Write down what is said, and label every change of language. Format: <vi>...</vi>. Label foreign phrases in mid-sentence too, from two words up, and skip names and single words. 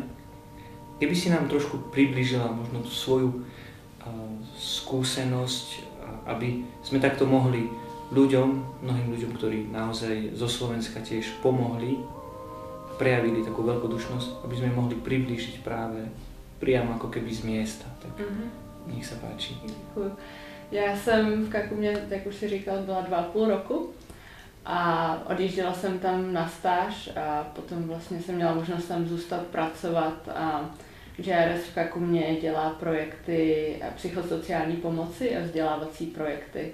<sk>Keby si nám trošku priblížila možno tú svoju skúsenosť, aby sme takto mohli mnohým ľuďom, ktorí naozaj zo Slovenska tiež pomohli, prejavili takú veľkodušnosť, aby sme mohli priblížiť práve priamo ako keby z miesta. Tak nech sa páči.</sk> <cs>Děkuji. Já jsem v Kakumě, jak už si říkal, byla 2,5 roku a odjížděla jsem tam na stáž a potom vlastně jsem měla možnost tam zůstat pracovat a JRS v Kakumě dělá projekty psychosociální pomoci a vzdělávací projekty.</cs>